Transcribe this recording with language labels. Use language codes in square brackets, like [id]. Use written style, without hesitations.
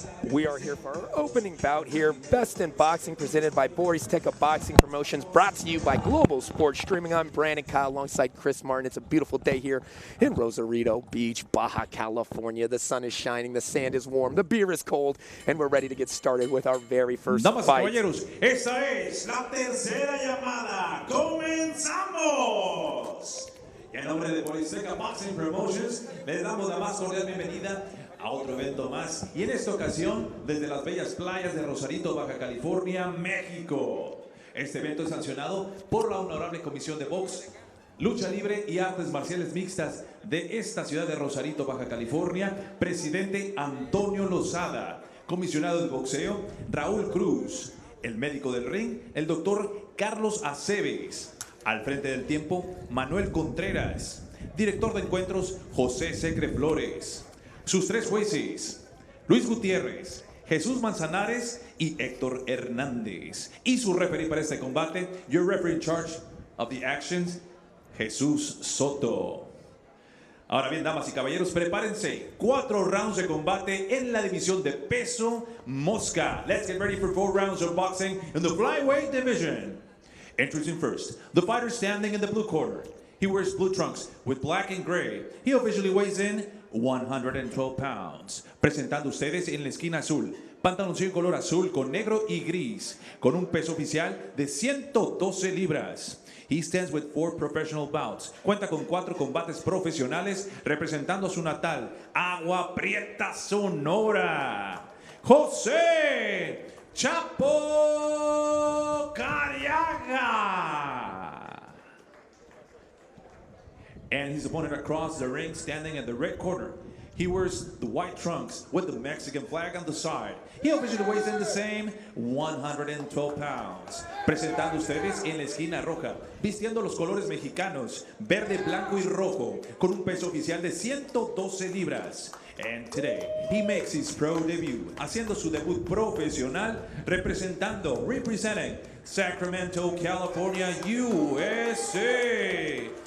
[en] We are here for our opening bout here. Best in Boxing, presented by Boris Teka Boxing Promotions, brought to you by Global Sports Streaming. I'm Brandon Kyle alongside Chris Martin. It's a beautiful day here in Rosarito Beach, Baja California. The sun is shining, the sand is warm, the beer is cold, and we're ready to get started with our very first [es] Damas y [en] fight. [es] caballeros, esta es la tercera llamada. ¡Comenzamos! Y en nombre de Boris Teka Boxing Promotions, les damos la más cordial bienvenida a otro evento más, y en esta ocasión desde las bellas playas de Rosarito, Baja California, México. Este evento es sancionado por la Honorable Comisión de Box, Lucha Libre y Artes Marciales Mixtas de esta ciudad de Rosarito, Baja California, presidente Antonio Lozada, comisionado de boxeo Raúl CRUZ, el médico del ring, el doctor Carlos Aceves, al frente del tiempo Manuel Contreras, director de encuentros José Secre Flores, sus tres jueces, Luis Gutiérrez, Jesús Manzanares y Héctor Hernández. Y su referee para este combate, [en] your referee in charge of the actions, [es] Jesús Soto. Ahora bien, damas y caballeros, prepárense. 4 rounds de combate en la división de peso mosca. [en] Let's get ready for 4 rounds of boxing in the flyweight division. Introducing first, the fighter standing in the blue corner. He wears blue trunks with black and gray. He officially weighs in 112 pounds. [es] Presentando ustedes en la esquina azul, pantaloncillo color azul con negro y gris, con un peso oficial de 112 libras. [en] He stands with 4 professional bouts. [es] Cuenta con 4 combates profesionales representando a su natal Agua Prieta, Sonora. José Chapo Cariaga. [en] And his opponent across the ring, standing in the red corner. He wears the white trunks with the Mexican flag on the side. He officially weighs in the same 112 pounds. [es] Presentando ustedes en la esquina roja, vistiendo los colores mexicanos, verde, blanco y rojo, con un peso oficial de 112 libras. [en] And today, he makes his pro debut, [es] haciendo su debut profesional, [en] representing Sacramento, California, USA.